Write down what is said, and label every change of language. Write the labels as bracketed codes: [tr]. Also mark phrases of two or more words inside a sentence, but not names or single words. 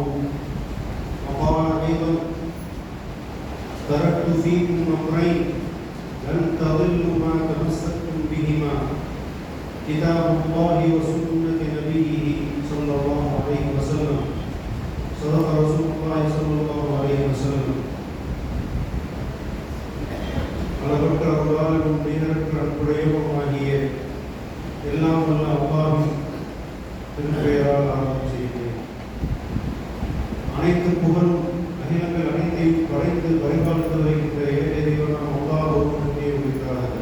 [ar] وقال أيضا: تركت فيكم أمرين لن تضلوا ما تمسكتم بهما، كتاب الله وسنة نبيه صلى الله عليه وسلم. صدق رسول الله صلى الله عليه وسلم. [ta] அளவற்ற அருளாளனும் நிகரற்ற அன்புடையவனுமாகிய எல்லாம் வல்ல அல்லாஹ்வின் திருப்பெயரால் ஆரம்பம் செய்கிறேன். அனைத்து புகழும் அகிலங்கள் அனைத்தையும் படைத்து பரிபாலித்து வருகின்ற ஏகதேவனாம் அல்லாஹ் ஒருவனுக்கே உரித்தார்கள்.